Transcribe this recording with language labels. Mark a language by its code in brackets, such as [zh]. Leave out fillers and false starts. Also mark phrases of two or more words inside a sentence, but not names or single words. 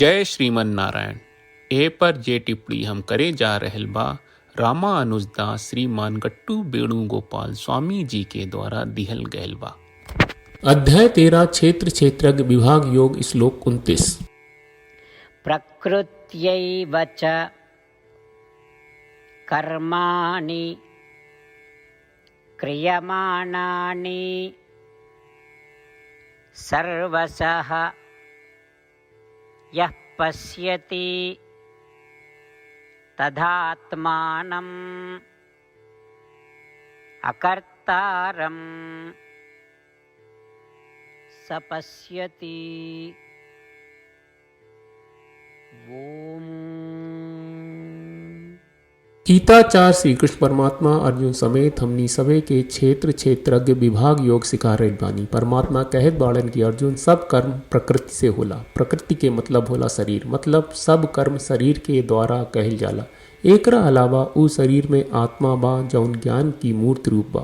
[sa] जय श्रीमन नारायण। [bho] ए पर जे टिप्पणी हम करे जा रहल बा रामानुजदास श्रीमान गट्टू वेणुगोपाल स्वामी जी के द्वारा दिहल गयल बा। अध्याय 13 क्षेत्र क्षेत्रज्ञ विभाग योग श्लोक 29। [sa] प्रकृत्यैव च कर्माणि क्रियमाणानि सर्वशः यः पश्यति तदात्मानम् अकर्तारं स पश्यति। ओम। [bho] गीताचार्य श्री कृष्ण परमात्मा अर्जुन समेत हमनी सभे के क्षेत्र क्षेत्रज्ञ विभाग योग सिखा रहे बानी। परमात्मा कहत बाड़न की अर्जुन सब कर्म प्रकृति से होला। प्रकृति के मतलब होला शरीर, मतलब सब कर्म शरीर के द्वारा कहल जाला। एकरा अलावा उ शरीर में आत्मा बा जौन ज्ञान की मूर्त रूप बा।